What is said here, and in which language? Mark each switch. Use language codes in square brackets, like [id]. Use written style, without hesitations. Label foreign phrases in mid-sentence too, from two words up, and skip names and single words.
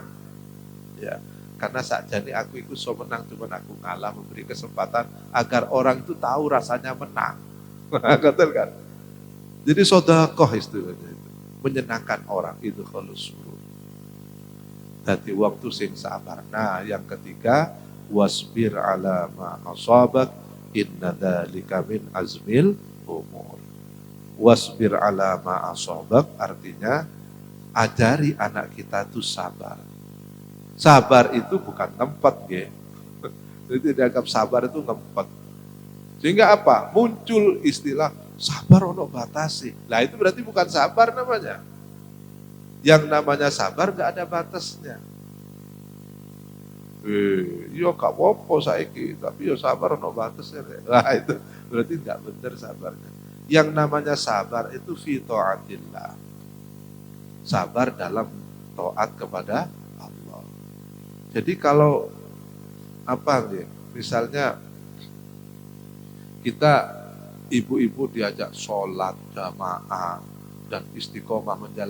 [id] Ya, karena sakjane aku itu so menang, cuman aku ngalah memberi kesempatan agar orang itu tahu rasanya menang. Betul kan? Jadi sedekah istilahnya itu, menyenangkan orang itu kalau suruh. Tadi waktu sing sabar. Nah, yang ketiga, [ar] واصبر على ما أصابك إن ذلك من عزم الأمور. واصبر على ما أصابك [id] artinya ajari anak kita itu sabar. Sabar itu bukan tempat, ya. Jadi dianggap sabar itu tempat. Sehingga apa? Muncul istilah [jv] sabar ono batasi. [id] Nah itu berarti bukan sabar namanya. Yang namanya sabar gak ada batasnya. Iya gak apa-apa saiki, tapi ya [jv] sabar ono batasnya. [id] Nah itu berarti gak benar sabarnya. Yang namanya sabar itu [ar] في طاعة الله. [id] Sabar dalam taat kepada Allah. Jadi kalau misalnya kita ibu-ibu diajak sholat jamaah dan istiqomah menjalan.